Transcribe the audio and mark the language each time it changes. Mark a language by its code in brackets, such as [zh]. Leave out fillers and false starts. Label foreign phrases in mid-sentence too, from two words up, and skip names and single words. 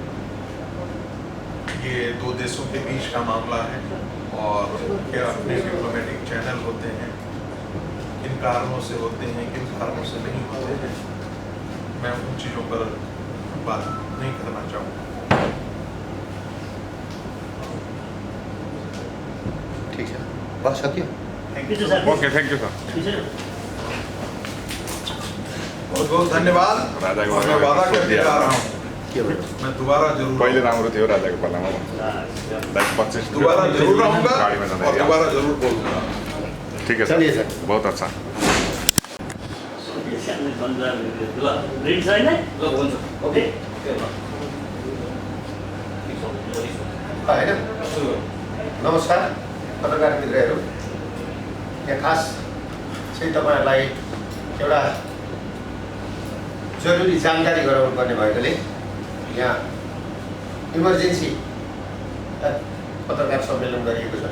[hi] ये 2 देशों के बीच का मामला है और उनके अपने डिप्लोमेटिक चैनल होते हैं, किन कारणों से होते हैं, किन कारणों से नहीं होते हैं, मैं उन चीज़ों पर बात नहीं करना चाहूँगा। ठीक है, [ne] बस सकियो। [en] OK, thank you sir. [hi] बहुत बहुत धन्यवाद। [ne] राजा को [hi] मैं वादा करके जा रहा हूँ, मैं दोबारा जरूर, [ne] पहले राम्रो थियो राजाको पालामा, [hi] दोबारा जरूर आऊँगा और दोबारा जरूर बोलूँगा। ठीक है चलिए सर, सर। बहुत अच्छा। [ne] लाइसेन्स भन्छ ल रेडी छैन ल हुन्छ ओके होइन नमस्कार पत्रकार मित्रहरू, यहाँ खास चाहिँ तपाईँहरूलाई एउटा जरुरी जानकारी गराउनु पर्ने भएकोले यहाँ इमर्जेन्सी पत्रकार सम्मेलन गरिएको छ।